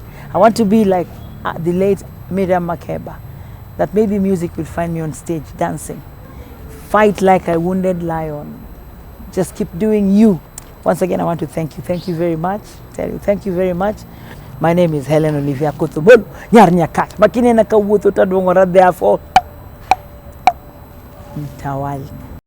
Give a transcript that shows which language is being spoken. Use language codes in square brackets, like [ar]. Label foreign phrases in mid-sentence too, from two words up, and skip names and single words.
[en] I want to be like the late Miriam Makeba, that maybe music will find me on stage dancing. Fight like a wounded lion. Just keep doing you. Once again, I want to thank you. Thank you very much. Tell you, thank you very much. My name is Hellen Olivia Kotobolo. Nyarnyakat. Makine na kawuto tadwongora therefore Mtawali.